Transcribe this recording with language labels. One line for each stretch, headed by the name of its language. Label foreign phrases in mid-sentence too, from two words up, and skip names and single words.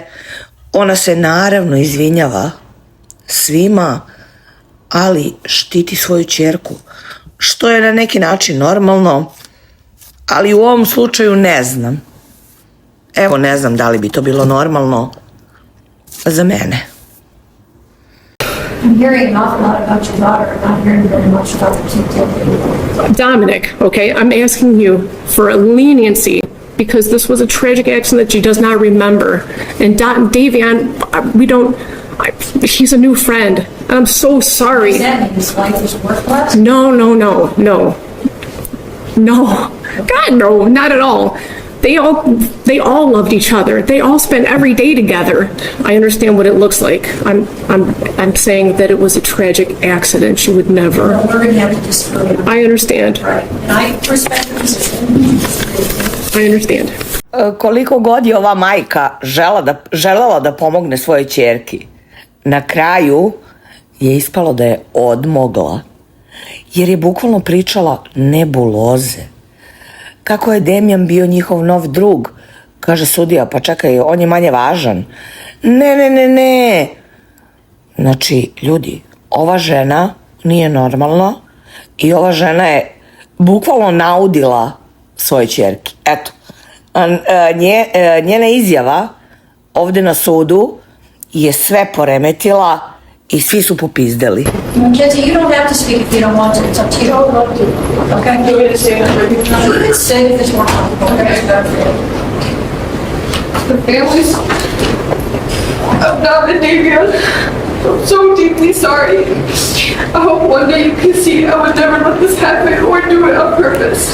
Serbian: Ona se naravno izvinjava svima, ali štiti svoju ćerku, što je na neki način normalno, ali u ovom slučaju ne znam. Evo, ne znam da li bi to bilo normalno za mene.
English: I'm hearing an awful lot about your daughter, and not hearing very much about the two. Dominic, okay, I'm asking you for a leniency because this was a tragic accident that she does not remember. And Davion, he's a new friend. I'm so sorry. Does that mean his life is worthless? No. God, no, not at all. They all loved each other. They all spent every day together. I understand what it looks like. I'm saying that it was a tragic accident. She would never. Well, we're going to have to disagree. I understand. Right. And I respect your position. I understand.
Serbian: Koliko god je ova majka želela da pomogne svojoj ćerki, na kraju je ispalo da je odmogla, jer je bukvalno pričala nebuloze. Kako je Damjan bio njihov nov drug, kaže sudija, pa čekaj, on je manje važan. Ne. Znači, ljudi, ova žena nije normalna i ova žena je bukvalno naudila svoje ćerki. Eto, njena izjava ovde na sudu je sve poremetila i svi su popizdeli.
English: Mackenzie, you don't have to speak if you don't want to. It's up to you. Okay? You can say if it's more comfortable. The families of Dom and Davion I'm so deeply sorry. I hope one day you can see I would never let this happen or do it on purpose.